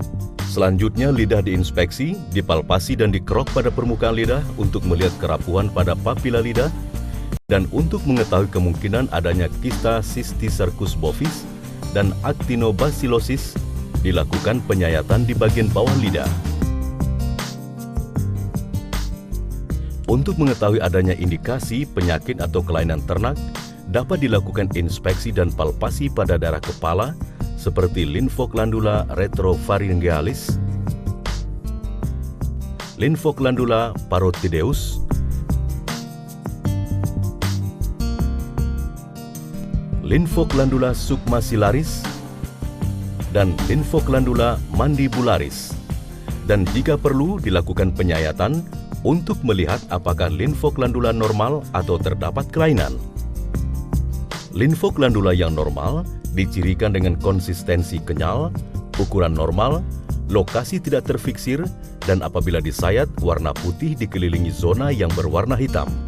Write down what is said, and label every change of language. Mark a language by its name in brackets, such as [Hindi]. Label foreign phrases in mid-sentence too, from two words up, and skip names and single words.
[Indonesian] Selanjutnya, lidah diinspeksi, dipalpasi dan dikerok pada permukaan lidah untuk melihat kerapuhan pada papila lidah dan untuk mengetahui kemungkinan adanya kista [Latin] Cysticercus bovis [Indonesian] dan actinobacillosis, dilakukan penyayatan di bagian bawah lidah. Untuk mengetahui adanya indikasi penyakit atau kelainan ternak, dapat dilakukan inspeksi dan palpasi pada daerah kepala seperti [Latin] lymphoglandula retropharyngealis, lymphoglandula parotideus, lymphoglandula submaxillaris, dan lymphoglandula mandibularis. [Indonesian] Dan jika perlu dilakukan penyayatan untuk melihat apakah lymphoglandula normal atau terdapat kelainan. Lymphoglandula yang normal dicirikan dengan konsistensi kenyal, ukuran normal, lokasi tidak terfiksir, dan apabila disayat, warna putih dikelilingi zona yang berwarna hitam.